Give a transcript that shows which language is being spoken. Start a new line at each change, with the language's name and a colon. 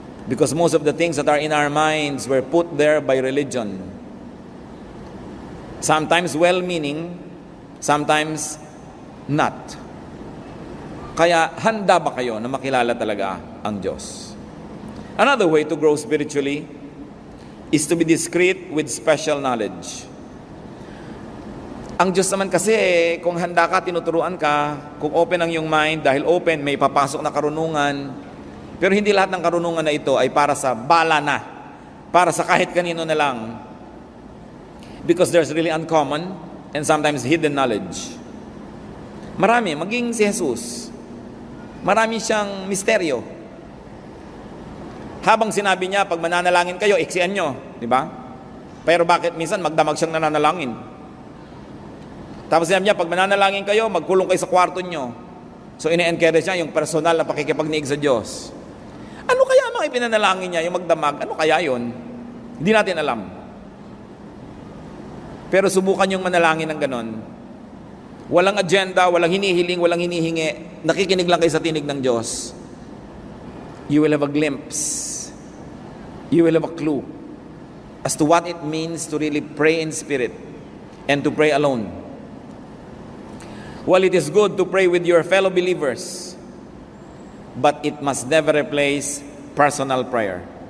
English: Because most of the things that are in our minds were put there by religion. Sometimes well-meaning, sometimes not.
Filipino: Kaya handa ba kayo na makilala talaga ang Diyos?
English: Another way to grow spiritually is to be discreet with special knowledge.
Filipino: Ang Diyos naman kasi, kung handa ka, tinuturuan ka, kung open ang iyong mind, dahil open, may papasok na karunungan. Pero hindi lahat ng karunungan na ito ay para sa bala na, para sa kahit kanino na lang.
English: Because there's really uncommon and sometimes hidden knowledge.
Filipino: Marami, maging si Jesus. Marami siyang misteryo. Habang sinabi niya, pag mananalangin kayo, iksian nyo. Di ba? Pero bakit minsan magdamag siyang nananalangin? Tapos sinabi niya, pag mananalangin kayo, magkulong kayo sa kwarto nyo. So ine-encourage niya yung personal na pakikipagniig sa Diyos. Ano kaya mga ipinanalangin niya, yung magdamag? Ano kaya yon? Hindi natin alam. Pero subukan yung manalangin ng ganon. Walang agenda, walang hinihiling, walang hinihingi. Nakikinig lang kayo sa tinig ng Diyos.
English: You will have a glimpse. You will have a clue as to what it means to really pray in spirit and to pray alone. While it is good to pray with your fellow believers, but it must never replace personal prayer.